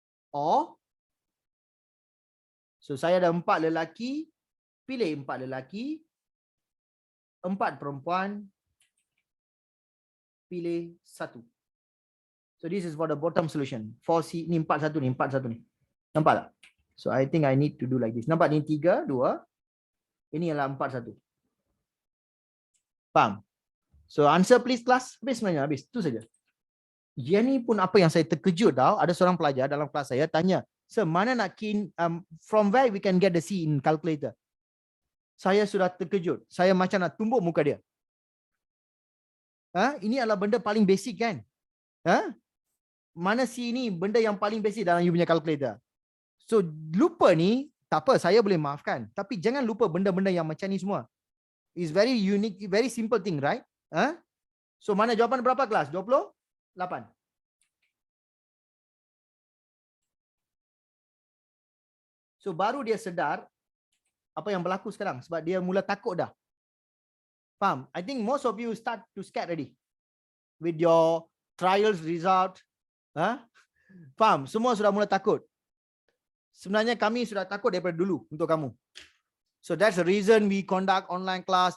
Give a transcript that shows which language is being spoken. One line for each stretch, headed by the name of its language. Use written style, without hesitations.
Malay: Or, so saya ada 4 lelaki, pilih 4 lelaki, 4 perempuan, pilih 1.
English: So this is for the bottom solution. 4C,
Malay: ni 4-1 ni, 4-1 ni. Nampak tak?
English: So I think I need to do like this.
Malay: Nampak ni 3, 2. Ini adalah 4-1. Faham?
English: So answer please class.
Malay: Habis sebenarnya, habis. Itu saja. Yang ni pun apa yang saya terkejut tau. Ada seorang pelajar dalam kelas saya tanya, "Sir, mana nak key
English: from where we can get the C in calculator?"
Malay: Saya sudah terkejut. Saya macam nak tumbuk muka dia. Ini adalah benda paling basic kan? Mana C ni benda yang paling basic dalam you punya calculator. So lupa ni, tak apa, saya boleh maafkan. Tapi jangan lupa benda-benda yang macam ni semua.
English: It's very unique, very simple thing, right?
Malay: So mana jawapan berapa kelas? 28. So baru dia sedar apa yang berlaku sekarang. Sebab dia mula takut dah. Faham?
English: I think most of you start to scared already. With your trials result. Faham?
Malay: Semua sudah mula takut. Sebenarnya kami sudah takut daripada dulu untuk kamu.
English: So that's the reason we conduct online class.